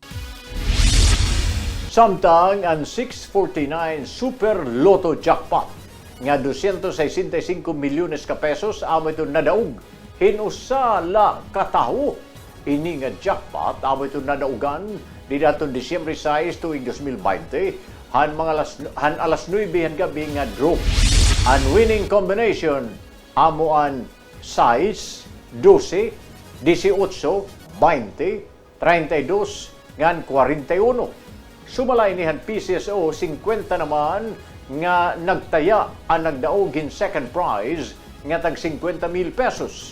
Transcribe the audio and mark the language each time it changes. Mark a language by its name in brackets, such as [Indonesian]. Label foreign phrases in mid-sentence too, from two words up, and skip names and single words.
[Waray] Samtang ang 649 Super Lotto Jackpot nga 265 milyones ka pesos amo ito nadaog hinusala kataho. Ini nga jackpot amo ito nadaugan di daton Disyembre 6 tuig 2020 han alas 9 han gabi nga draw. Ang winning combination amo ang 6, 12, 18, 20, 32 ngan 41. Sumalay nihan PCSO 50 naman nga nagtaya ang nagdaogin second prize nga tag 50,000 pesos.